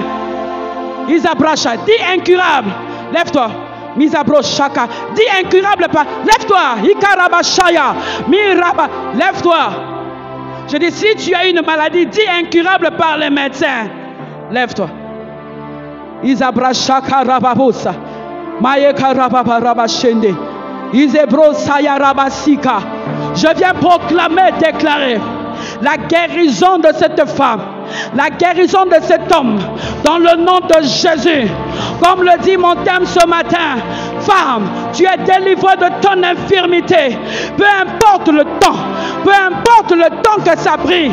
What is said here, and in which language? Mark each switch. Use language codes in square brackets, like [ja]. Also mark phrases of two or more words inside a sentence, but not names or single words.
[fr] Isabracha, dis incurable, lève-toi. Misabrachaka, dis incurable, lève-toi. Ikarabashaya, Miraba, lève-toi. Je dis, si tu as une maladie, dis incurable par les médecins, lève-toi. Isabrachaka rababosa, Mayeka rababarabashende, Isebro saya rabasika. Je viens proclamer, déclarer la guérison de cette femme, la guérison de cet homme, dans le nom de Jésus. Comme le dit mon thème ce matin, femme, tu es délivrée de ton infirmité. Peu importe le temps que ça brille.